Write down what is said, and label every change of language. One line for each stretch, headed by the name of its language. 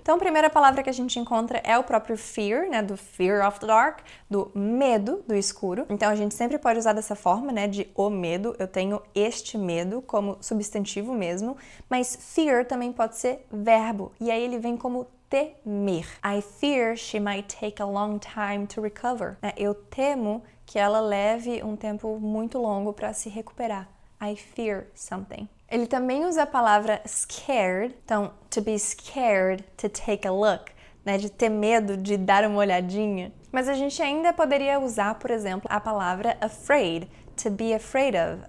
Portuguese: Então, a primeira palavra que a gente encontra é o próprio fear, né, do
English: fear of the dark,
Portuguese: do medo do escuro. Então, a gente sempre pode usar dessa forma, né, de o medo, eu tenho este medo, como substantivo mesmo, mas fear também pode ser verbo, e aí ele vem como temer.
English: I fear she might take a long time to recover.
Portuguese: Eu temo que ela leve um tempo muito longo para se recuperar.
English: I fear something.
Portuguese: Ele também usa a palavra scared, então,
English: to be scared, to take a look,
Portuguese: né, de ter medo, de dar uma olhadinha. Mas a gente ainda poderia usar, por exemplo, a palavra afraid,
English: to be afraid of.